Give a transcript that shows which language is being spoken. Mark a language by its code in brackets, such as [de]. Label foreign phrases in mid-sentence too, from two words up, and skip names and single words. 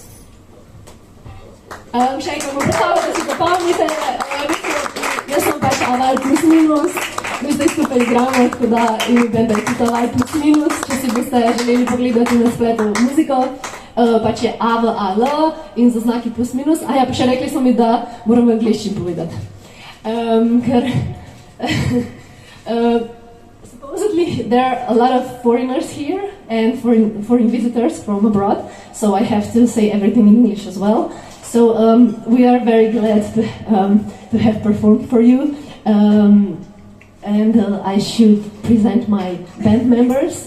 [sl] Še enkrat bom predstavila, da si zapomnite, jaz sem pač Aval plus minus, mi zdaj skupaj igramo, tako da ime benda je tudi Aval plus minus, če si boste želeli pogledati na spletu muziko, pač je AVAL in za znaki plus minus, pa še rekli so mi, da moram v angliščini povedati. [en] Ker supposedly there are a lot of foreigners here and foreign visitors from abroad, so I have to say everything in English as well. So we are very glad to have performed for you, and I should present my band members.